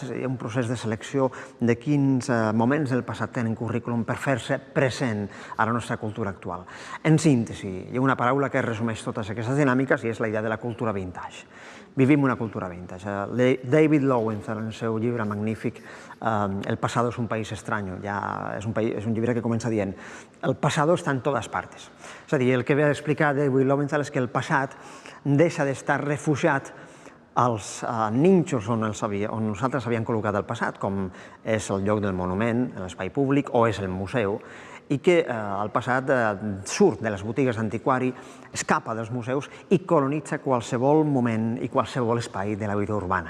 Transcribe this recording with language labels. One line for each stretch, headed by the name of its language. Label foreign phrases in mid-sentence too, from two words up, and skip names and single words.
Catalan: És a dir, un procés de selecció de quins moments del passat tenen currículum per fer-se present a la nostra cultura actual. En síntesi, hi ha una paraula que resumeix totes aquestes dinàmiques i és la idea de la cultura vintage. Vivim una cultura vintage. David Lowenthal, en el seu llibre magnífic El pasado es un país extraño, ja és un llibre que comença dient
Spanish: el pasado está en todas partes.
Catalan: És a dir, el que ve a explicar David Lowenthal és que el passat deixa d'estar refugiat als nínxols on nosaltres havíem col·locat el passat, com és el lloc del monument, l'espai públic, o és el museu, i que el passat surt de les botigues d'antiquari, escapa dels museus i colonitza qualsevol moment i qualsevol espai de la vida urbana.